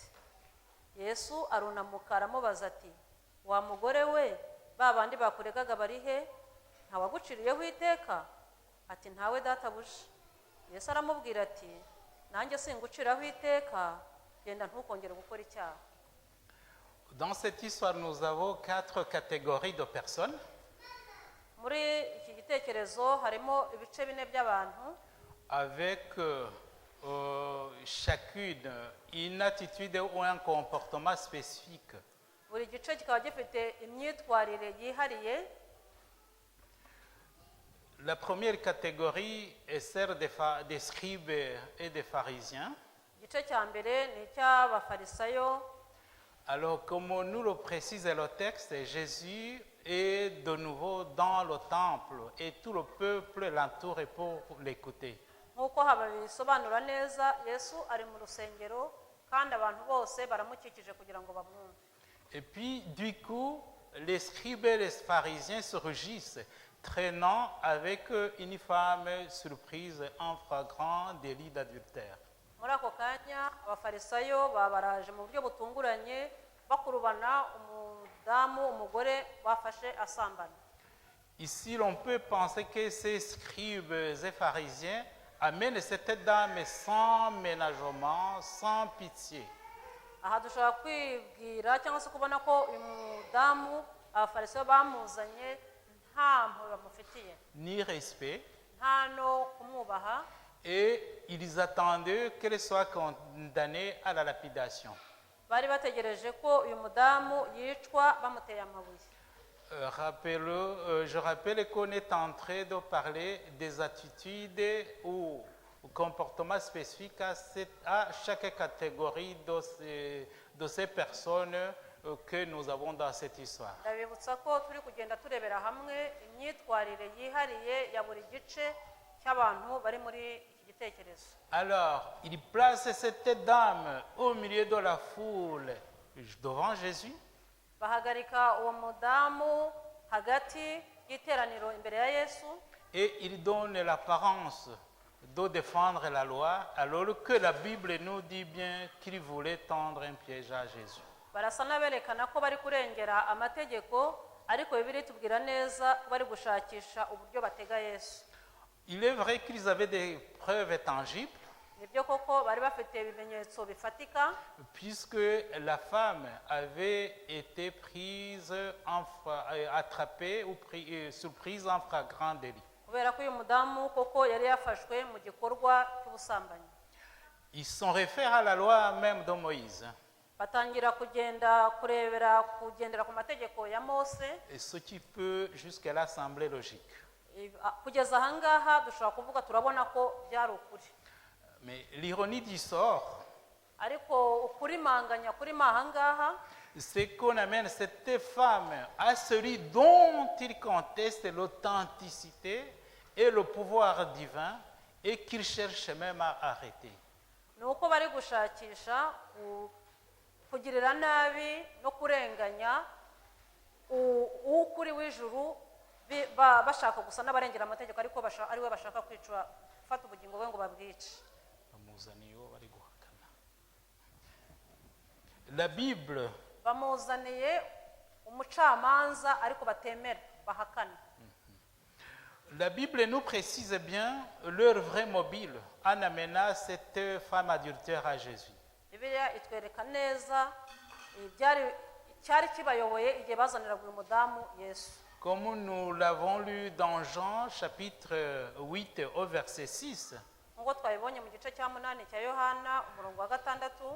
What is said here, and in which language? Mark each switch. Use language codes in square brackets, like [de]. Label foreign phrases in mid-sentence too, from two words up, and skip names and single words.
[rw] Yesu arunamuka aramubaza ati, wa mugore we, ba bandi bakuregaga bari he? Ntawaguciriyeho iteka? Ati, ntawe databuja. Yesu aramubwira ati, nanjye singuciraho iteka, genda ntukongere gukora icyaha. [fr] Dans cette histoire, nous avons 4 catégories de personnes. [rw] Muri iki gitekerezo harimo ibice 4 by'abantu, [fr] avec chacune une attitude ou un comportement spécifique [rw] buri gice kikaba gifite imyitwarire yihariye. [fr] La première catégorie est celle des scribes et des pharisiens. [rw] Igice cya mbere ni icy'abafarisayo. [fr] Alors, comme nous le précise le texte, Jésus est de nouveau dans le temple et tout le peuple l'entoure pour l'écouter. [rw] Nk'uko hababisobanura neza, Yesu ari mu rusengero kandi abantu bose baramukikije kugira ngo bamwumve. [fr] Et puis, du coup, les scribes et les pharisiens se rugissent, traînant avec une femme surprise en flagrant délit d'adultère. [rw] Muri ako kanya abafarisayo baraje mu buryo butunguranye bakurubana umudamu umugore bafashe asambana. [fr] Ici, l'on peut penser que ces scribes et pharisiens amènent cette dame sans ménagement, sans pitié. [rw] Aha dushobora kwibwira cyangwa se kubona ko uyu mudamu abafarisayo bamuzanye nta mpuhwe bamufitiye, [fr] Ni respect. [rw] nta no kumwubaha, [fr] Et ils attendaient qu'elle soit condamnée à la lapidation. [rw] bari bategereje ko uyu mudamu yicwa bamuteye amabuye. [fr] Je rappelle qu'on est en train de parler des attitudes ou comportements spécifiques à chaque catégorie de ces personnes que nous avons dans cette histoire. [rw] Ndabibutsa ko turi kugenda turebera hamwe imyitwarire yihariye ya buri gice cy'abantu bari muri iki gitekerezo. [fr] Alors, il place cette dame au milieu de la foule devant Jésus. [rw] Bahagarika uwo mudamu hagati y'iteraniro imbere ya Yesu, [fr] Et il donne l'apparence de défendre la loi, alors que la Bible nous dit bien qu'il voulait tendre un piège à Jésus. [rw] barasa n'aberekana ko bari kurengera amategeko, ariko Bibiliya itubwira neza ko bari gushakisha uburyo batega Yesu. [fr] Il est vrai qu'ils avaient des preuves tangibles, [rw] Nibyo koko bari bafite ibimenyetso bifatika, [fr] puisque la femme avait été attrapée ou surprise en flagrant délit. [rw] kubera ko uyu mudamu koko yari yafashwe mu gikorwa cy'ubusambanyi. [fr] Ils sont référés à la loi même de Moïse, [rw] Batangira kugendera ku mategeko ya Mose. [fr] et ce qui peut jusque-là sembler logique. [rw] Kugeza ahangaha dushobora kuvuga turabona ko byari ukuri, [fr] Mais l'ironie du sort, [rw] ariko ukurimanganya kurimo ahangaha [fr] c'est qu'on amène cette femme à celui dont il conteste l'authenticité et le pouvoir divin et qu'il cherche même à arrêter. [rw] ni uko bari gushakisha kugirira nabi no kurenganya uw'ukuri w'ijuru, bashaka gusa n'abarengera amategeko, ariko ari we bashaka kwica, gufata ubugingo bwe ngo babwice. [fr] La Bible [rw] bamuzaniye umucamanza ariko batemera, bahakana. [fr] La Bible nous précise bien leur vrai mobile en amenant cette femme adultère à Jésus. [rw] Bibiliya itwereka neza icyari kibayoboye igihe bazaniraga uyu mudamu Yesu. [fr] Comme nous l'avons lu dans Jean chapitre 8 au verset 6, [rw] nk'uko twabibonye mu gice cya 8 cya Yohana umurongo wa 6,